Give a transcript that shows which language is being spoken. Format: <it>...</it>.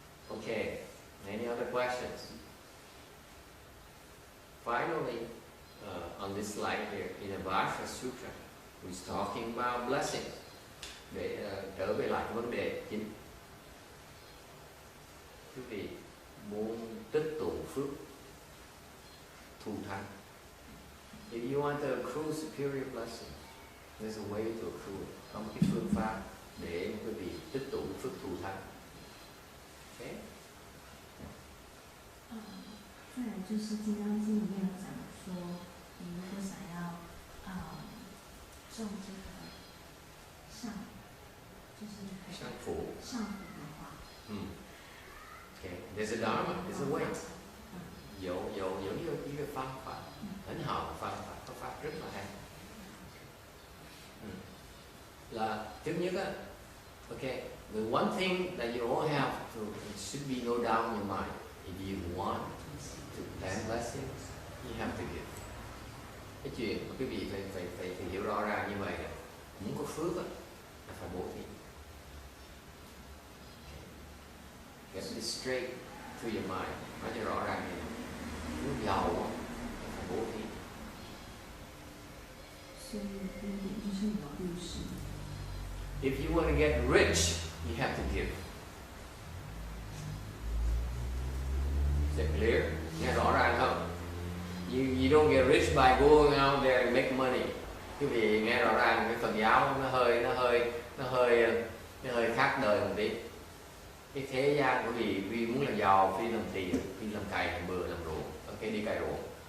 <en>Okay, any other questions? Finally, on this slide here, in the Vasha Sutra, we're talking about blessings.</en> <vi>Để trở về lại cái vấn đề chính. Quý vị muốn tích tụ phước, thù thắng.</vi> <en>If you want to accrue superior blessings, there's a way to accrue.</en> <vi>Có một cái phương pháp để quý vị tích tụ phước thù thắng.</vi> <en>Okay.</en> <zh>再来就是《金刚经》里面有讲说，如果想要种这个上，就是上福的话，</zh> <en>Okay, there's a dharma, there's a way.</en> <zh>有一个方法，很好的方法</zh> <vi>rất là hay. Là thứ nhất á,</vi> <en>okay, the one thing that you all have to, it should be no doubt in your mind. If you want to plan blessings, you have to give.</en> <vi>Cái chuyện mà quý vị phải hiểu rõ ràng như vậy là muốn có phước á, là phải bố thí.</vi> <en>Get this straight to your mind.</en> <vi>Nói cho rõ ràng như muốn giàu á, phải bố thí.</vi> <zh>所以第一点就是你要布施。</zh> <en>If you want to get rich, you have to give. Is that clear?</en> <vi>Nghe rõ ràng không?</vi> <en>You don't get rich by going out there and make money.</en> <vi>Quý vị nghe rõ ràng cái Phật giáo nó hơi khác đời một tí. Cái thế gian của vì muốn là giàu, phi làm tiền, phi làm cày, làm bừa, làm ruộng. Ok, đi cày ruộng.</vi>